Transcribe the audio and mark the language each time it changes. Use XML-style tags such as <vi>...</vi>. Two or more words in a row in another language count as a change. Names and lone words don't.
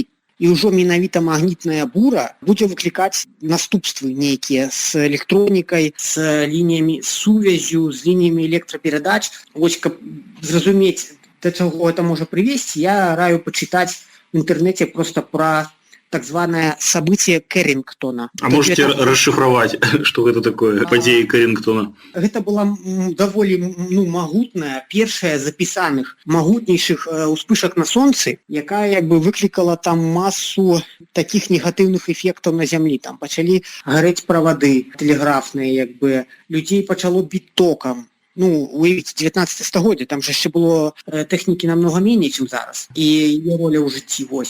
<be>І ўжо менавіта магнітная бура будзе выклікаць наступствы нейкія з электронікай, з лініямі сувязю, з лініямі электраперадач. Вось, каб зразумець, да чаго гэта можа прывесці, я раю пачытаць в інтэрнэце проста пра так званае событие Кэррингтона.</be> <ru>А можете расшифровать, что это такое,</ru> <be>падзеі Кэррингтона? Гэта была даволі магутная, першая з запісаных магутнейшых успышак на сонцы, якая як бы выклікала там масу такіх негатыўных эфектаў на зямлі. Там пачалі гарэць правады тэлеграфныя, як бы людзей пачало біць токам, уявіць 19 стагоддзя, там же яшчэ было тэхнікі намного меней, чым зараз, і яе роля ў жыцці, вось.</be>